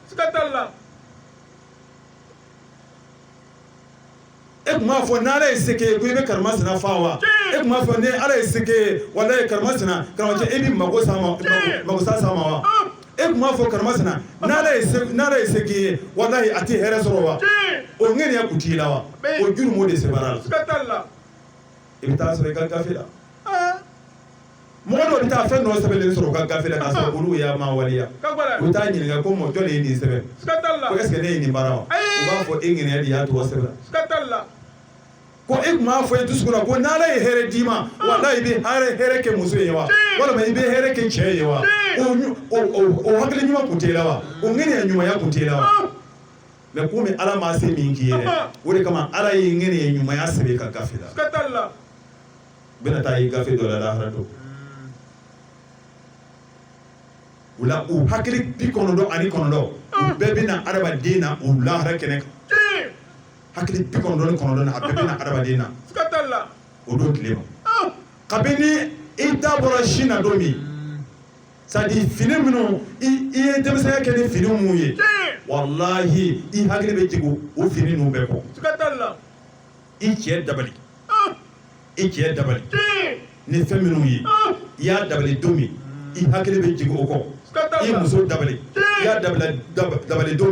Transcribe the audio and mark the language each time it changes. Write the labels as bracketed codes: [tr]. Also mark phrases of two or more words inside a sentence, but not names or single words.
[bm] e tun b'a fɔ n'ala ye se kɛ ye ko i bɛ karimasina faa wa e tun b'a fɔ ni ala ye se kɛ ye wallahi karimasina karamɔgɔcɛ e bɛ mago sa ma wa e tun b'a fɔ karimasina n'ala ye se kɛ ye wallahi a tɛ hɛrɛ sɔrɔ wa o ŋɛniya kun t'i la wa o jurumu de sebara la i bɛ taa sɔrɔ i ka gafe la mɔgɔ dɔ bɛ taa fɛn dɔ sɛbɛnlen sɔrɔ u ka gafe la k'a sɔrɔ olu y'a ma waleya u bɛ taa ɲininka ko mɔ jɔn de ye nin sɛbɛn ko [fr] est ce que [bm] ne ye nin baara wa u b'a fɔ e ŋɛniya de y'a to o sɛbɛnna ko e tun b'a fɔ e dusukun na ko n'ala ye hɛrɛ d'i ma wallahi i bɛ hɛrɛ kɛ muso ye wa walima i bɛ hɛrɛ kɛ cɛ ye wa o hakili ɲuman kun t'e la wa o ŋɛniya ɲumanya kun t'e la wa mais komi ala ma se min k'i ye dɛ o de kama ala ye ŋɛniya ɲumanya sɛbɛn i ka gafe la u bɛna taa i gafe dɔ la lahara don o la u hakili 99 u bɛɛ bɛna adamaden na o lahara kɛnɛ kan hakili 99 na a bɛɛ bɛna adamaden na o don tile ma kabini i da bɔra sin na don min [fr] c'est à dire [bm] fini minnu i ye denmisɛnya kɛ ni fini minnu ye wallahi i hakili bɛ jigin o fini ninnu bɛɛ kɔ i cɛ dabali ni fɛn minnu ye i y'a dabali don min i hakili bɛ jigin o kɔ i muso dabali i y'a dabali don